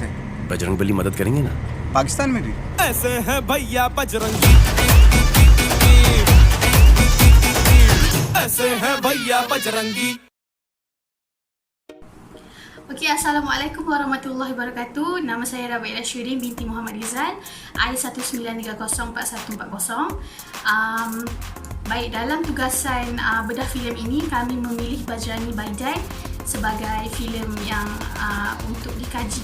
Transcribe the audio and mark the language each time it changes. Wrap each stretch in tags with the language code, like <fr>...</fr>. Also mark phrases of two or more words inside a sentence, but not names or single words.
<hi>बजरंगबली मदद करेंगे ना। पाकिस्तान में भी ऐसे है भैया बजरंगी, ऐसे है भैया बजरंगी।</hi> <ar>Okey, السلام عليكم ورحمة الله وبركاته.</ar> <ms>Nama saya Rabi'ah Syirin binti Muhammad Rizal, I19304140. Baik, dalam tugasan bedah filem ini, kami memilih Bajrani Baijan sebagai filem yang untuk dikaji.</ms>